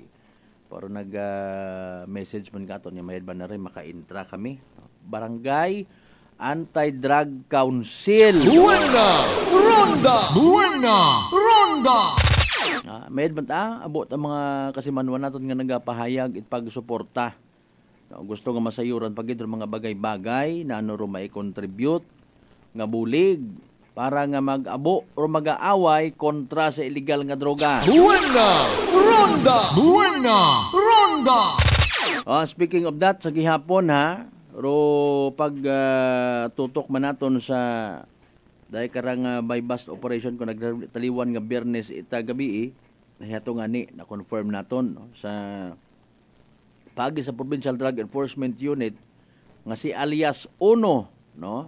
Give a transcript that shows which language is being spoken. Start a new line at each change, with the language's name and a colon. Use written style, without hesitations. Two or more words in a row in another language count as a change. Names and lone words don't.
Aklanon: Pero nag-message man ka ito niya mayad ba na rin maka-intra kami. Barangay Anti-Drug Council. Buena Ronda! Buena Ronda! Mayad ba ta? Abot ang mga kasimanwa natin nga nagapahayag it pag-suporta. No, gusto nga masayuran pag ito mga bagay-bagay na ano rin mai-contribute nga bulig para nga mag-abo o mag-aaway kontra sa illegal nga droga. Buena Ronda! Buena Ronda!
English: Speaking of that,
Aklanon: sa gihapon ha, pag tutok man naton sa dahil karang by
English: bust operation
Aklanon: ko nagtaliwan nga Biyernes ita gabi nahiyato nga ni na-confirm naton, no, sa pagi sa Provincial Drug Enforcement Unit nga si alias Uno, no?